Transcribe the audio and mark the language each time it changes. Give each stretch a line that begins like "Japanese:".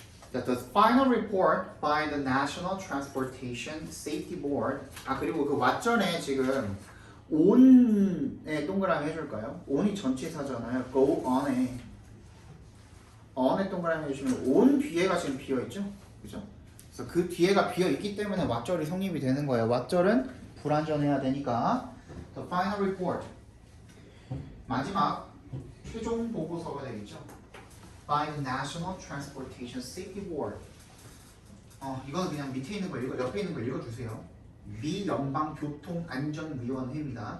English: That the final report by the National Transportation Safety Board
Korean: 그리고 그 왓전에 지금 on에 동그라미 해줄까요? on이 전치사잖아요.
English: go on
Korean: 에 동그라미 해주시면 on 뒤에가 지금 비어있죠? 그죠? 그래서 그 뒤에가 비어있기 때문에 왓절이 성립이 되는 거예요. 왓절은 불완전해야 되니까
English: the final report
Korean: 마지막 최종 보고서가 되겠죠.
English: by the National Transportation Safety Board.
Korean: 이건 그냥 밑에 있는 거 옆에 있는 거 읽어주세요. 미 연방 교통 안전위원회입니다.